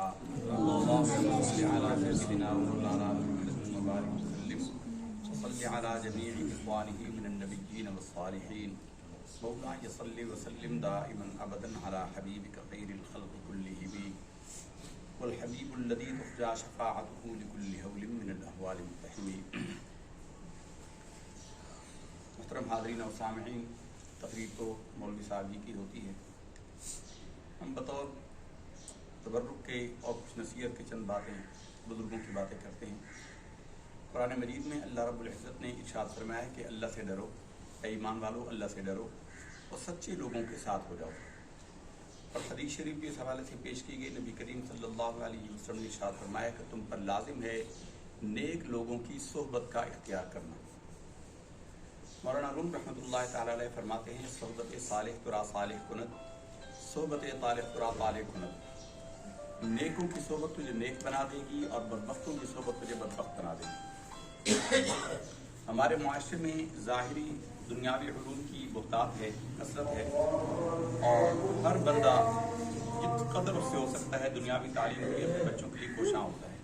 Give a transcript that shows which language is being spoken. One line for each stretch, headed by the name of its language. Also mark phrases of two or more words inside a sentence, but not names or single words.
Arabic: اللهم صل على سيدنا ومولانا محمد وبارك وسلم وصل على جميع إخوانه من النبيين والصالحين. مولاي صل وسلم دائما أبدا على حبيبك خير الخلق كلهم والحبيب الذي ترجى شفاعته لكل هول من الأهوال المقتحمين.
Urdu: محترم حاضرین و سامعین، تقریر تو مولوی صاحب کی ہوتی ہے. ہم بطور تبرک کے اور کچھ نصیحت کے چند باتیں بزرگوں کی باتیں کرتے ہیں. قرآن مجید میں
Arabic: اللہ رب العزت
Urdu: نے ارشاد فرمایا ہے کہ اللہ سے ڈرو، اے ایمان والو اللہ سے ڈرو اور سچے لوگوں کے ساتھ ہو جاؤ. اور حدیث شریف بھی اس حوالے سے پیش کی گئی. نبی کریم
Arabic: صلی اللہ علیہ وسلم
Urdu: نے ارشاد فرمایا کہ تم پر لازم ہے نیک لوگوں کی صحبت کا اختیار کرنا. مولانا روم
Arabic: رحمۃ اللہ تعالی علیہ
Urdu: فرماتے ہیں:
Persian: صحبت صالح ترا صالح کند، صحبت طالح ترا طالح کند.
Urdu: نیکوں کی صحبت تجھے نیک بنا دے گی اور بدبختوں کی صحبت تجھے بدبخت بنا دے گی. ہمارے معاشرے میں ظاہری دنیاوی علوم کی بہتات ہے، کثرت ہے، اور ہر بندہ جت قدر اس سے ہو سکتا ہے دنیاوی تعلیم کے لیے اپنے بچوں کے لیے کوشاں ہوتا ہے.